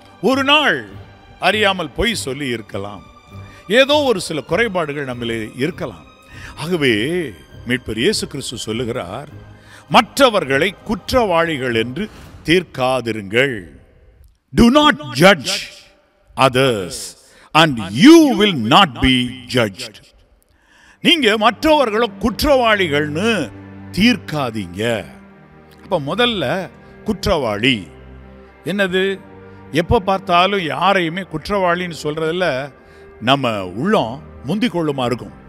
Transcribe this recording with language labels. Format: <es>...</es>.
<ta>ஒரு நாள் அறியாமல் பொய் சொல்லி இருக்கலாம். ஏதோ ஒரு சில குறைபாடுகள் நம்மளே இருக்கலாம். ஆகவே மீட்பர் இயேசு கிறிஸ்து சொல்லுகிறார், மற்றவர்களை குற்றவாளிகள் என்று தீர்க்காதிருங்கள்.</ta> <en>Do not judge others and you will not be judged.</en> <ta>நீங்க மற்றவர்களை குற்றவாளிகள்னு தீர்க்காதீங்க. அப்ப முதல்ல குற்றவாளி என்னது? எப்போ பார்த்தாலும் யாரையுமே குற்றவாளின்னு சொல்றதில்ல நம்ம உள்ளம் முந்திக் கொள்ளுமா இருக்கும்.</ta>